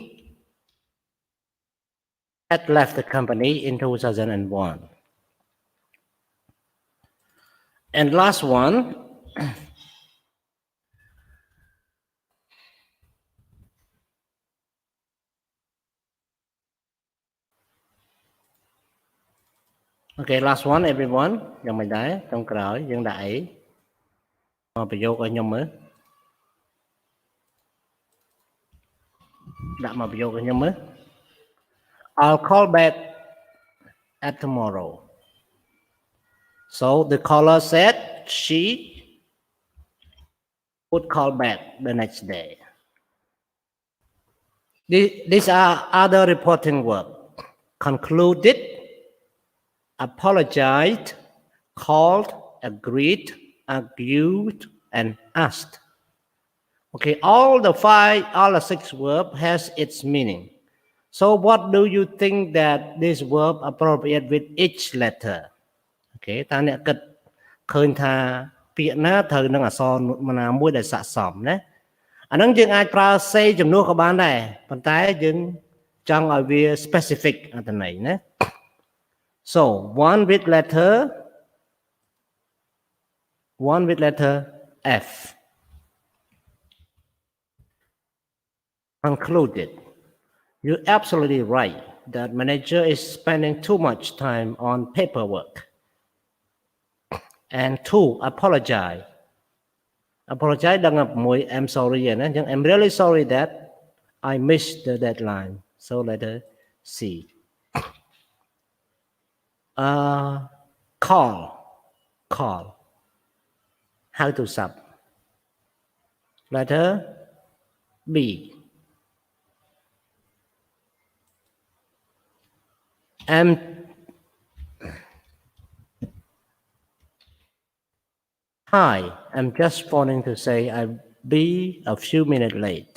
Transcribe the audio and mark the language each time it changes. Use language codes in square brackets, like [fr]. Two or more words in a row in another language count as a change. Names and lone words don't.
[en] had left the company in 2001 and last one okay last one everyone [km] យ៉ាងមិនដែរចុងក្រោយយើងដាក់អីមកប្រយោគឲ្យខ្ញុំមើល ដាក់មកប្រយោគឲ្យខ្ញុំមើល [en] I'll call back at tomorrow so the caller said she would call back the next day these are other reporting verbs concluded apologized called agreed argued and asked okay all the 6 verbs has its meaning so what do you think that this verb appropriate with each letter okay [km] តើអ្នកគិតឃើញថាពាក្យណាត្រូវនឹងអក្សរណាមួយដែលស័ក្តិសមណាអាហ្នឹងយើងអាចប្រើ say ជំនួសក៏បានដែរប៉ុន្តែយើងចង់ឲ្យវា specific អត្ថន័យណា [en] so one with letter F concluded you're absolutely right that manager is spending too much time on paperwork and 2 apologize [km] ដល់មួយ [en] I'm sorry [km] ណាអញ្ចឹង [en] I'm really sorry that I missed the deadline so letter C call how to sub letter B Hi, I'm just phoning to say I'll be a few minutes late.